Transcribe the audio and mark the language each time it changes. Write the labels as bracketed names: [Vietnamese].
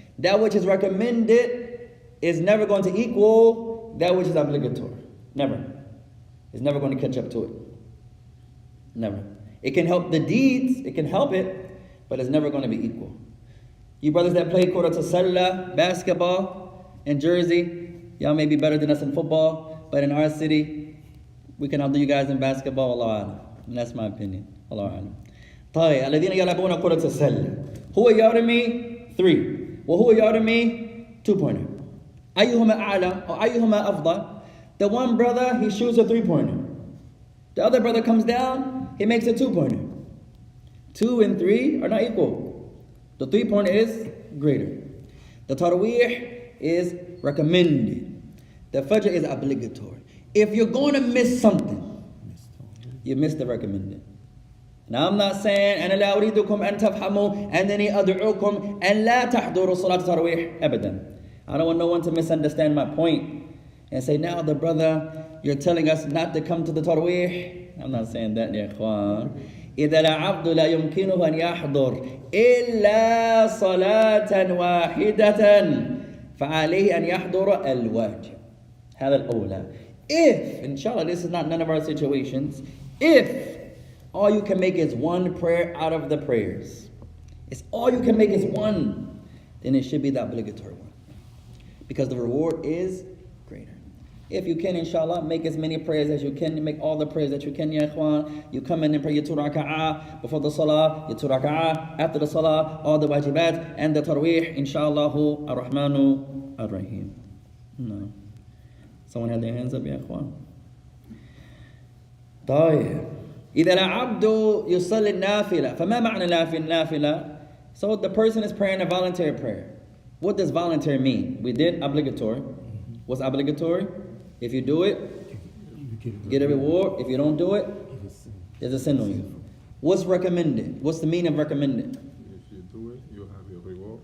[English] That which is recommended is never going to equal that which is obligatory. Never. It's never going to catch up to it. Never. It can help the deeds, it can help it, but it's never going to be equal. You brothers that play Kura Tasalla, basketball in Jersey, y'all may be better than us in football, but in our city, we can outdo you guys in basketball. Allah Alam. And that's my opinion. Allah Alam. [Arabic] طيب الذين يلعبون كرة السلة. هو يرمي 3 وهو يرمي 2-pointer. أيهما أعلى أو أيهما أفضل? [English] The one brother, he shoots a 3-pointer. The other brother comes down, he makes a 2-pointer. 2 and 3 are not equal. The 3-pointer is greater. The Taraweeh is recommended. The Fajr is obligatory. If you're going to miss something, Missed already. you missed the recommended. Now I'm not saying [Arabic] أنا لا أريدكم أن تفهموا أنني أدعوكم أن لا تحضروا صلاة التراويح أبدا. [English] I don't want no one to misunderstand my point and say, now the brother, you're telling us not to come to the Tarawih. I'm not saying that, ya ikhwan. [Arabic] إذا العبد لا يمكنه أن يحضر إلا صلاة واحدة فعليه أن يحضر الواجب. هذا الأولى. [English] If, inshallah, this is not none of our situations, if all you can make is one prayer out of the prayers, it's all you can make is one, then it should be the obligatory one, because the reward is greater. If you can, inshallah, make as many prayers as you can, make all the prayers that you can, ya ikhwan. You come in and pray your 2 raka'ah before the salah, your 2 raka'ah after the salah, all the wajibat and the tarawih, inshallah, ar-Rahmanu ar-Rahim. No. Someone had their hands up, ya ikhwan? [Arabic] طيب. إذا العبد يصلي النافلة فما معنى النافلة? [English] So the person is praying a voluntary prayer. What does voluntary mean? We did obligatory. What's obligatory? If you do it, You get a reward. If you don't do it, Give us some- there's a sin on you. What's recommended? What's the meaning of recommended? If you do it, you have your reward.